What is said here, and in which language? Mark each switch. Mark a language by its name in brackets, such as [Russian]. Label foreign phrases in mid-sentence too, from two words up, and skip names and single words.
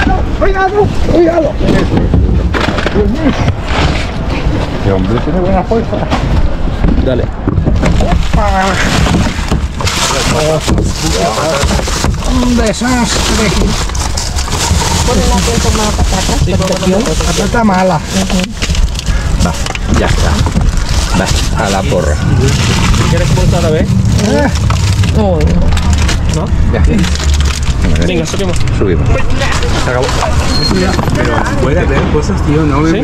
[Spanish] Cuidado, cuidado. El hombre tiene buena fuerza. Dale. Un desastre. [Filipino] Ponen natin itong mga patatas. [Spanish] Patata mala. Ya está. Va, a la porra. ¿Quieres pulsar a ver? Oh. ¿No? Ya. Venga, subimos. Subimos. Se acabó. Pero puede haber cosas, tío, no me